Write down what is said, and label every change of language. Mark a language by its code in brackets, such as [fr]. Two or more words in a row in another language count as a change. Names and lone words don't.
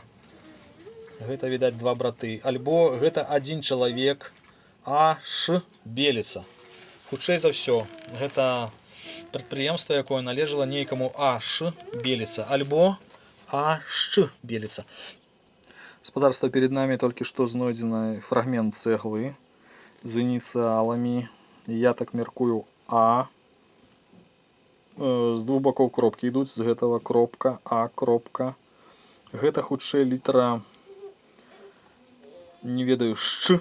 [be] Гэта, відаць, два браты. Альбо гэта адзін чалавек, А, Ш, беліца. Хутчэй за ўсё, гэта прадпрыемства, якое належала нейкаму А.Ш. беліца, альбо А.Щ. беліца. Спадарства, [ru] перед нами [be] только что знойдзены фрагмент цэглы з ініцыяламі. Я так мяркую А. З двух бокоў кропкі ідуць, з гэтага кропка, А кропка. Гэта хутчэй літара, не ведаю, Щ.